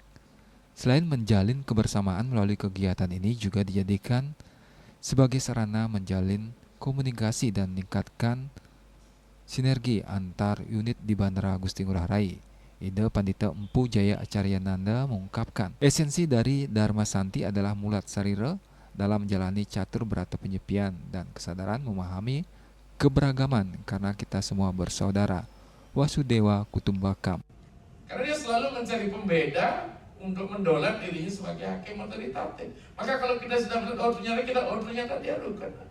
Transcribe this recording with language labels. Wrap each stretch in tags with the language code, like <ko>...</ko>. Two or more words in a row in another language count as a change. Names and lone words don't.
<id>Selain menjalin kebersamaan melalui kegiatan ini juga dijadikan sebagai sarana menjalin komunikasi dan meningkatkan sinergi antar unit di Bandara Gusti Ngurah Rai. Ida Pandita Empu Jaya Acarya Nanda mengungkapkan esensi dari Dharma Santi adalah</id> <ban>mulat sarira</ban> <id>dalam menjalani catur berata penyepian dan kesadaran memahami keberagaman karena kita semua bersaudara.</id> <sa>Wasudewa Kutumbakam.</sa> <id>Karena dia selalu mencari pembeda untuk mendolat dirinya sebagai hakim otoritatif. Maka kalau kita sudah melihat ternyata dia bukan.</id>